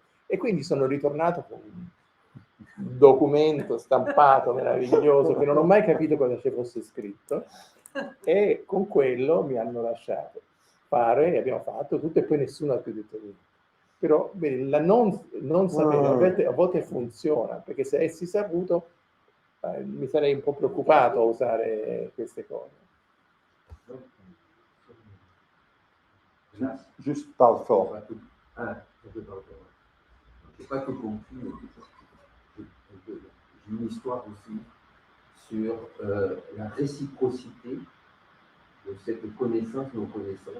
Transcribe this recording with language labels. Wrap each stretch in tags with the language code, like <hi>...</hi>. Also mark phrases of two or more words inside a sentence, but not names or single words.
<it>E quindi sono ritornato con un documento stampato meraviglioso che non ho mai capito cosa ci fosse scritto, e con quello mi hanno lasciato fare e abbiamo fatto tutto e poi nessuno ha più detto niente. Però vedi, la non sapere a volte funziona, perché se avessi saputo mi sarei un po' preoccupato a usare queste cose.</it> <fr>Juste parle fort. J'ai pas tout compris. J'ai une histoire aussi sur la réciprocité de cette connaissance, non-connaissance.</fr>